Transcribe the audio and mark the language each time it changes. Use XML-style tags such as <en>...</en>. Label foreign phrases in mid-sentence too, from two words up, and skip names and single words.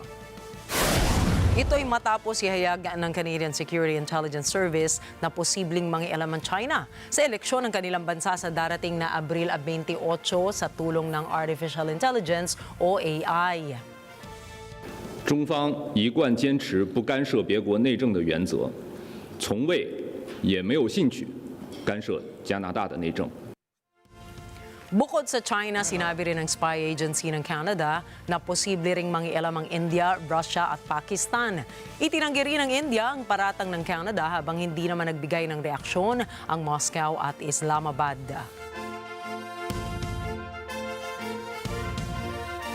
<tl>Ito'y matapos ihayag ng Canadian Security Intelligence Service na posibleng mangialam ang China sa eleksyon ng kanilang bansa sa darating na Abril 28 sa tulong ng</tl> <en>Artificial Intelligence</en> <tl>o AI.</tl> <zh>中方一贯坚持不干涉别国内政的原则，从未也没有兴趣干涉加拿大的内政。</zh> <tl>Bukod sa China, sinabi rin ng</tl> <en>spy agency</en> <tl>ng Canada na posible ring mangialam ang India, Russia at Pakistan. Itinanggi rin ng India ang paratang ng Canada habang hindi naman nagbigay ng reaksyon ang Moscow at Islamabad.</tl>